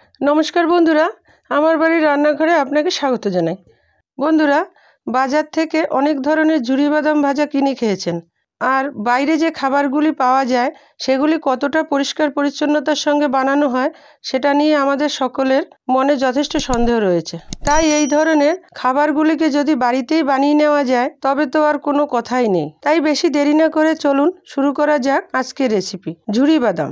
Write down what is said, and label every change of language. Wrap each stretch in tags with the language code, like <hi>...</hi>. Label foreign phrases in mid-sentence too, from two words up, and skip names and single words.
<bn>নমস্কার বন্ধুরা আমার বাড়ির রান্নাঘরে আপনাকে স্বাগত জানাই। বন্ধুরা বাজার থেকে অনেক ধরনের ঝুরি বাদাম ভাজা কিনে খেয়েছেন আর বাইরে যে খাবারগুলি पाওয়া যায় সেগুলি কতটা পরিষ্কার পরিচ্ছন্নতার সঙ্গে বানানো হয় সেটা নিয়ে আমাদের সকলের মনে যথেষ্ট সন্দেহ রয়েছে। তাই এই ধরনের খাবারগুলিকে যদি বাড়িতেই বানিয়ে নেওয়া যায় তবে তো আর কোনো কথাই নেই। তাই বেশি দেরি না করে চলুন শুরু করা যাক আজকের রেসিপি ঝুরি বাদাম।</bn>